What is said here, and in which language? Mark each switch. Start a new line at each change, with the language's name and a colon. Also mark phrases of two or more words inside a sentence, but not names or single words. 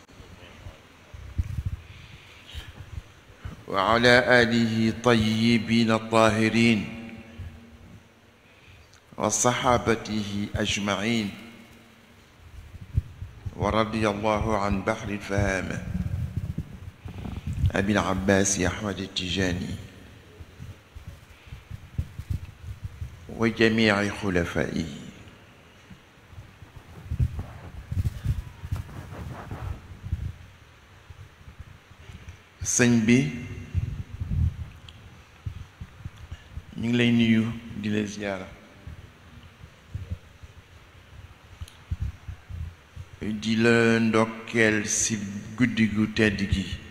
Arabic: وعلى آله طيبين الطاهرين وصحابته أجمعين ورضي الله عن بحر الفهامة أبي العباس أحمد التجاني وجميع خلفائه.
Wolof: sëñ bi ñu ngi lay nuyu di la ziyaara di la ndokkeel ci guddi gu tedd gi